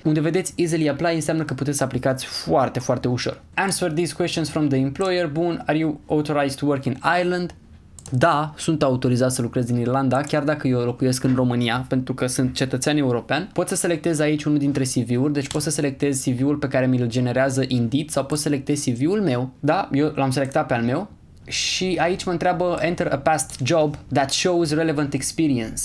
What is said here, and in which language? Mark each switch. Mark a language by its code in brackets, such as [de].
[ro] Unde vedeți Easily Apply înseamnă că puteți să aplicați foarte, foarte ușor. [en] Answer these questions from the employer. Bun, are you authorized to work in Ireland? [ro] Da, sunt autorizat să lucrez în Irlanda, chiar dacă eu locuiesc în România, pentru că sunt cetățean european. Pot să selectez aici unul dintre CV-uri, deci pot să selectez CV-ul pe care mi-l generează Indeed sau pot să selectez CV-ul meu. Da, eu l-am selectat pe al meu. Și aici mă întreabă [en] enter a past job that shows relevant experience.